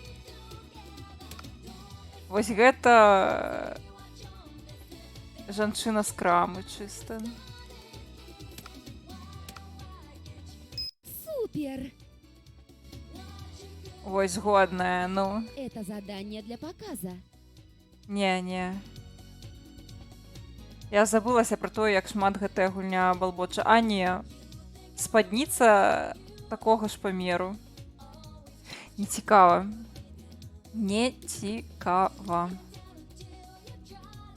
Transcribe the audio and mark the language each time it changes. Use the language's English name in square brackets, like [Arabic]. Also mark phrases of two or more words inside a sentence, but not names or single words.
[Belarusian] Вось гэта жанчына з крамы чыста. Супер! Ой, згодная, ну. [Russian] Это задание для показа. [Belarusian] Не. Я забылася пра тое, як шмат гэтая гульня балбоча. Не. Спадніца такога ж памеру. Нецікава. Нецікава.